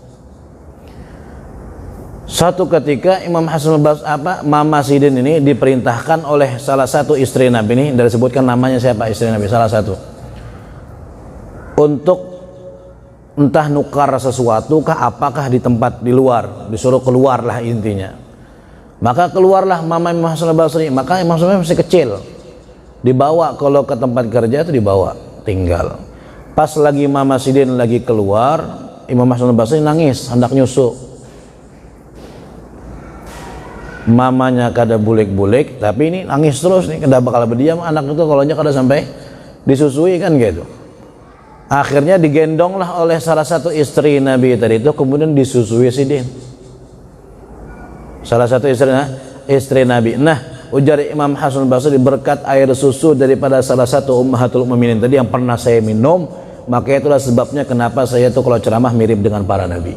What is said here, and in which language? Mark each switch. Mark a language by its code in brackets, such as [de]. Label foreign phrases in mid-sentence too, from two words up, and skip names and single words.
[id] Suatu ketika Imam Hasan Basri Mama Sidin ini diperintahkan oleh salah satu istri Nabi ini, dari sebutkan namanya siapa istri Nabi salah satu, untuk entah nukar sesuatu kah apakah di tempat di luar, disuruh keluar lah intinya. Maka keluarlah Mama Imam Hasan Basri. Maka Imam Hasan masih kecil, dibawa kalau ke tempat kerja itu dibawa tinggal. Pas lagi Mama Sidin lagi keluar, Imam Hasan Basri nangis hendak nyusu. [bjn] Mamanya kada bulik-bulik, tapi ini nangis terus nih, kada bakal berdiam anak itu kalau kada sampai disusui kan gitu. [id] Akhirnya digendonglah oleh salah satu istri Nabi tadi itu, kemudian disusui Sidin. Salah satu istri Nabi. Nah, ujar Imam Hasan Basri, berkat air susu daripada salah satu [ar] أمهات المؤمنين [id] tadi yang pernah saya minum, maka itulah sebabnya kenapa saya itu kalau ceramah mirip dengan para nabi.